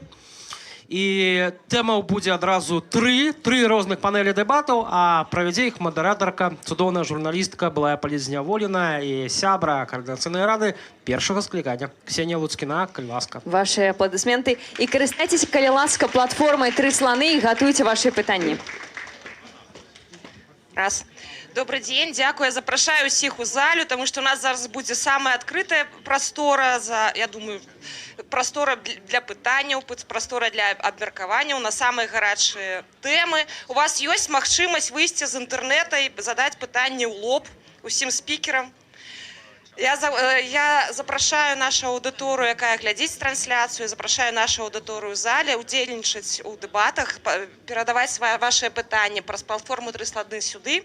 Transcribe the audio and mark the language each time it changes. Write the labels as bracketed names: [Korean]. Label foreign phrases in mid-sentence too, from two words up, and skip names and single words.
[Belarusian] І тэмаў будзе адразу тры розных панелі дэбатаў, а правядзе іх мадэратарка, цудоўная журналістка, былая палітзняволеная і сябра Координацыйнай рады першага склікання. Ксенія Луцкіна, калі ласка. [Russian] Ваши аплодисменты. [Belarusian] І карыстайцеся, калі ласка, платформай «Тры сланы» і гатуйце ваши пытанні. [Russian] Раз. Добрый день, дякую. [Belarusian] Я запрашаю усіх у залю, [Ukrainian] тому що у нас зараз буде [Belarusian] самая адкрытая прастора, я думаю, прастора для пытанняў, прастора для абмеркаванняў на самыя гарячыя тэмы. У вас ёсць магчымасць выйсці з інтэрнэта і задаць пытанні ў лоб усім спікерам. Я запрашаю нашу аудыторыю, якая глядзіць трансляцыю, запрашаю нашу аудыторыю ў зале, удзельнічаць у дэбатах, перадаваць ваши пытанні праз платформу «Тры сланы» сюды.